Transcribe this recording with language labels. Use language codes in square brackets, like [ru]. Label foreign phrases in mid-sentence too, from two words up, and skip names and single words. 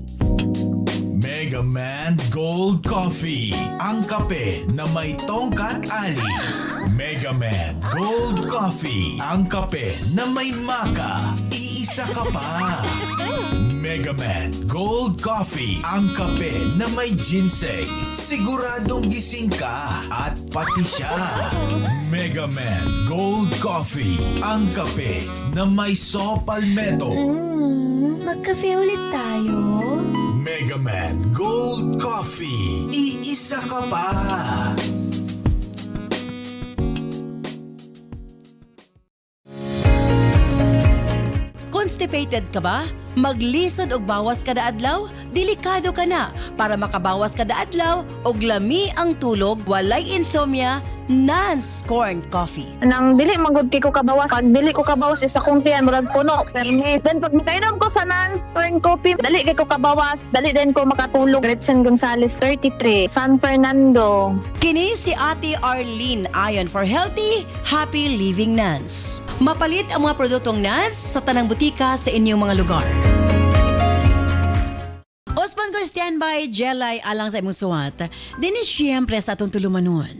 [tl] Mega Man Gold Coffee, ang kape na may tongkat ali. Mega Man Gold Coffee, ang kape na may maka. Iisa ka pa. Mega Man Gold Coffee, ang kape na may ginseng. Siguradong gising ka at pati siya. Mega Man Gold Coffee, ang kape na may saw palmetto. Magkape ulit tayo. Mega Man Gold Coffee, iisa ka pa. [ceb] Constipated ka ba? Maglisod og bawas kada adlaw? Delikado ka na. Para makabawas kada adlaw og lami ang tulog, walay insomnia, Nance Corn Coffee. Nang dili magud kay ko kabawas, pag dili ko kabawas isa kong tiyan murag puno. Permi. Then pag makainom ko sa Nance Corn Coffee, dali kay ko kabawas, dali din ko makatulog. Gretchen Gonzalez, 33, San Fernando. Kini si Ate Arlene ayon [en] for healthy, happy living [ceb] Nance. Mapalit ang mga produktong Nance sa tanang butika sa inyong mga lugar. Osman ko standby Jelay alang sa imong suwat. Dini siyempre sa atong tulumanon.